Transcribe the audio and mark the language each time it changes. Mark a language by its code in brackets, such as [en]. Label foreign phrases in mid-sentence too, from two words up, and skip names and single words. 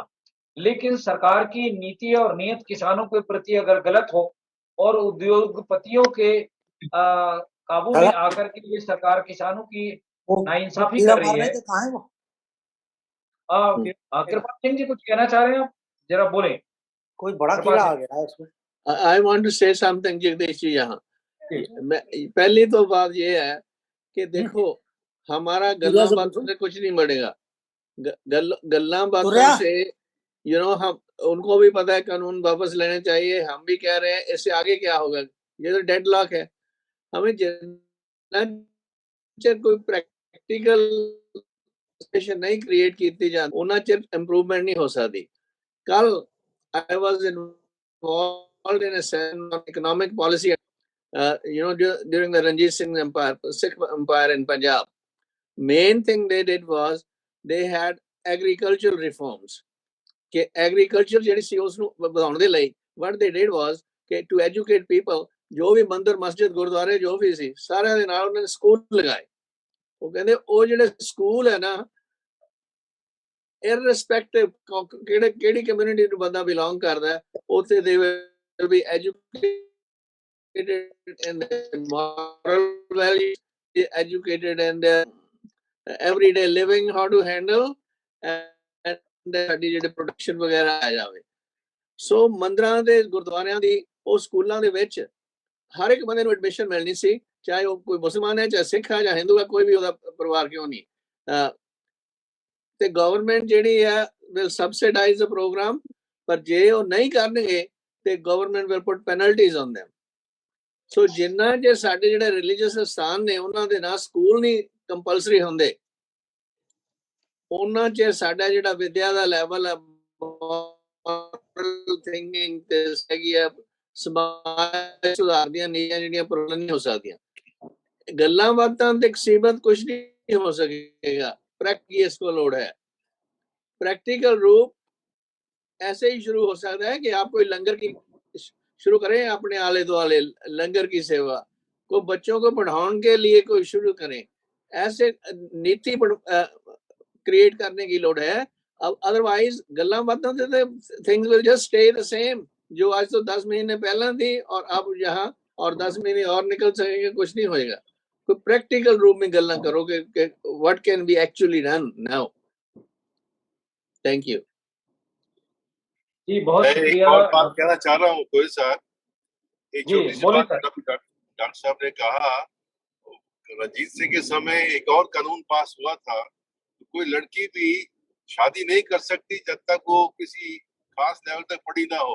[hi] लेकिन सरकार की नीति और नीयत किसानों के प्रति अगर गलत हो और उद्योगपतियों के काबू में आकर के ये सरकार किसानों की नाइंसाफी कर रही है। कृपाल सिंह जी कुछ कहना चाह रहे हैं आप? जरा बोले। कोई बड़ा कीड़ा आ गया है इसमें। [en] I want to say something जगदीश [hi] जी यहाँ। पहली तो बात ये है कि देखो, हमारा गल्ला बातों से कुछ नहीं बढ़ेगा। गल्ला बातों से हम उनको भी पता है कानून वापस लेने चाहिए, हम भी कह रहे हैं, इससे आगे क्या होगा? ये तो डेडलॉक है। हमें कोई प्रैक्टिकल नहीं क्रिएट की जाती, उन्ना चिर इंप्रूवमेंट नहीं हो सकती। [en] कल I was involved in a economic policy during the Ranjit Singh empire, Sikh empire in Punjab. Main thing they did was they had agricultural reforms. [pa] कि agriculture ਜਿਹੜੀ ਸੀ ਉਸ ਨੂੰ ਵਧਾਉਣ ਦੇ ਲਈ [en] what they did was [pa] कि [en] to educate people, [pa] ਜੋ ਵੀ ਮੰਦਿਰ ਮਸਜਿਦ ਗੁਰਦੁਆਰੇ ਜੋ ਵੀ ਸੀ ਸਾਰਿਆਂ ਦੇ ਨਾਲ ਉਹਨਾਂ ਨੇ ਸਕੂਲ ਲਗਾਏ। ਉਹ ਕਹਿੰਦੇ ਉਹ ਜਿਹੜੇ ਸਕੂਲ ਹੈ ਨਾ, irrespective ਕਿਹੜੀ ਕਮਿਊਨਿਟੀ ਨੂੰ ਬੰਦਾ ਬਿਲੋਂਗ ਕਰਦਾ ਹੈ, ਉੱਥੇ [en] they will be educated in the moral values, educated in the everyday living, how to handle and [pa] ਸਾਡੀ ਜਿਹੜੇ ਪ੍ਰੋਡਕਸ਼ਨ ਵਗੈਰਾ ਆ ਜਾਵੇ। ਸੋ ਮੰਦਰਾਂ ਦੇ ਗੁਰਦੁਆਰਿਆਂ ਦੀ ਉਹ ਸਕੂਲਾਂ ਦੇ ਵਿੱਚ ਹਰ ਇੱਕ ਬੰਦੇ ਨੂੰ ਐਡਮਿਸ਼ਨ ਮਿਲਣੀ ਸੀ, ਚਾਹੇ ਉਹ ਕੋਈ ਮੁਸਲਮਾਨ ਹੈ, ਚਾਹੇ ਸਿੱਖ ਹੈ, ਜਾਂ ਹਿੰਦੂ ਹੈ, ਕੋਈ ਵੀ ਉਹਦਾ ਪਰਿਵਾਰ ਕਿਉਂ ਨਹੀਂ। ਤੇ ਗਵਰਨਮੈਂਟ ਜਿਹੜੀ ਹੈ [en] will subsidize the program, [pa] ਪਰ ਜੇ ਉਹ ਨਹੀਂ ਕਰਨਗੇ ਤੇ ਗਵਰਨਮੈਂਟ [en] will put penalties on them। [pa] ਸੋ ਜਿੰਨਾ ਜੇ ਸਾਡੇ ਜਿਹੜੇ ਰਿਲੀਜੀਅਸ ਸਥਾਨ ਨੇ ਉਹਨਾਂ ਦੇ ਨਾਲ ਸਕੂਲ ਨਹੀਂ ਕੰਪਲਸਰੀ ਹੁੰਦੇ, ਉਹਨਾਂ ਚ ਸਾਡਾ ਜਿਹੜਾ ਵਿਦਿਆ ਦਾ ਲੈਵਲ ਹੈ, ਥਿੰਕਿੰਗ ਤੇ ਹੈਗੀ ਆ, ਸਮਾਜ ਸੁਧਾਰ ਦੀਆਂ ਨੀਤੀਆਂ ਜਿਹੜੀਆਂ ਪੂਰਨ ਨਹੀਂ ਹੋ ਸਕਦੀਆਂ। ਗੱਲਾਂ ਬਾਤਾਂ ਤੇ ਸੀਮਤ ਕੁਝ ਨਹੀਂ ਹੋ ਸਕੇਗਾ। [hi] प्रैक्टिस को लोड है। प्रैक्टिकल रूप ऐसे ही शुरू हो सकता है कि आप कोई लंगर की शुरू करें, अपने आले दुआले लंगर की सेवा को बच्चों को पढ़ाने के लिए कोई शुरू करें, ऐसे नीति क्रिएट करने की लोड है। अब अदरवाइज गल्ला बातों से [en] things will just stay the same, [hi] जो आज तो 10 महीने पहले थी और अब यहाँ और 10 महीने और निकल सकेंगे, कुछ नहीं होएगा। तो प्रैक्टिकल रूप में गल्ला करो कि [en] what can be actually done now. thank you [hi] जी, बहुत शुक्रिया। और बात कहना चाह रहा हूँ कोई साहब, एक छोटी सी बात। डॉक्टर साहब ने कहा रंजीत सिंह के समय एक और कानून पास हुआ था, तो कोई लड़की भी शादी नहीं कर सकती जब तक वो किसी खास लेवल तक पढ़ी ना हो।